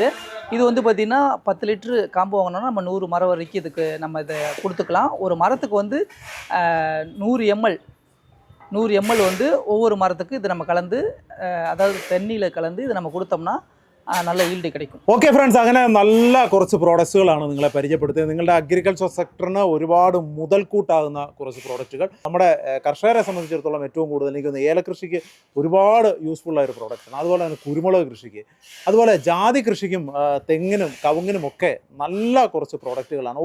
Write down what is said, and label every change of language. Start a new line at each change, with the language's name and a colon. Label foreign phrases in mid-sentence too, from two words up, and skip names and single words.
Tamil: இது வந்து பார்த்திங்கன்னா 10 லிட்ரு காம்போ வாங்கினோன்னா நம்ம 100 மரம் வரைக்கும் இதுக்கு நம்ம இதை கொடுத்துக்கலாம். ஒரு மரத்துக்கு வந்து 100 ml வந்து ஒவ்வொரு மரத்துக்கு இது நம்ம கலந்து, அதாவது தண்ணியில் கலந்து இதை நம்ம கொடுத்தோம்னா நல்ல ஈல்டு கிடைக்கும்.
English: okay friends,
Malayalam: അങ്ങനെ നല്ല കുറച്ച് പ്രോഡക്ട്സുകളാണ് നിങ്ങളെ പരിചയപ്പെടുത്തിയത്. നിങ്ങളുടെ അഗ്രികൾച്ചർ സെക്ടറിന് ഒരുപാട് മുതൽക്കൂട്ടാകുന്ന കുറച്ച് പ്രോഡക്റ്റുകൾ. നമ്മുടെ കർഷകരെ സംബന്ധിച്ചിടത്തോളം ഏറ്റവും കൂടുതൽ എനിക്ക് തോന്നുന്നു ഏലകൃഷിക്ക് ഒരുപാട് യൂസ്ഫുൾ ആയ ഒരു പ്രോഡക്റ്റാണ്. അതുപോലെ തന്നെ കുരുമുളക് കൃഷിക്ക്, അതുപോലെ ജാതി കൃഷിക്കും തെങ്ങിനും കവുങ്ങിനും ഒക്കെ നല്ല കുറച്ച് പ്രോഡക്റ്റുകളാണ്.